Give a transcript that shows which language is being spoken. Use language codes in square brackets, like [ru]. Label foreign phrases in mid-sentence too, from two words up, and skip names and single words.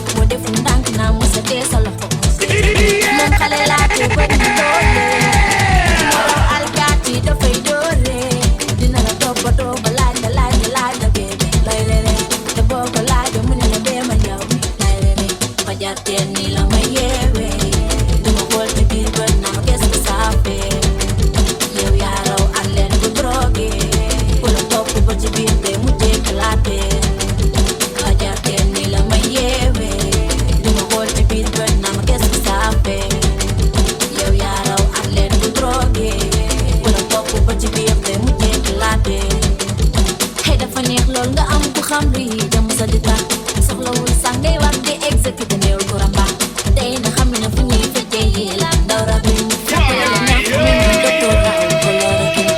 [wo] Moo deful ndànk naa mu sa tee sa loxo. Moom xale laa te bëri na doole. Moo raw alkaati dafay doore. Dina la toppatoo ba laaj la, laaj la, laaj la, baby. Looy lere, te boo ko laajee mu ne la bee ma yow. Lay lere, fajar teel ni la ma yeewee. Du ma xool ci biir bët naa ma [fr] qu'est-ce que ça fait. [wo] Yow yaa raw athlète bu drogué. Ku la topp ba ci biir day mujjee éclaté. Fajar teel ni la ma yeewee. Du ma xool ci biir bët naa ma [fr] qu'est-ce que ça fait. [wo] Yow yaa raw athlète bu drogué. Ku la topp ba ci biir day mujjee éclaté. Hey, dafa neex lool nga am ku xam luy jëm sa di tax. Soxlawul sax ngay wax di exécuté néew ku ramba. Tey na xam na fu ñuy fekkee yi la ndaw rab yi. Fekk la neex fu mel ni docteur Raoul Chloroquine.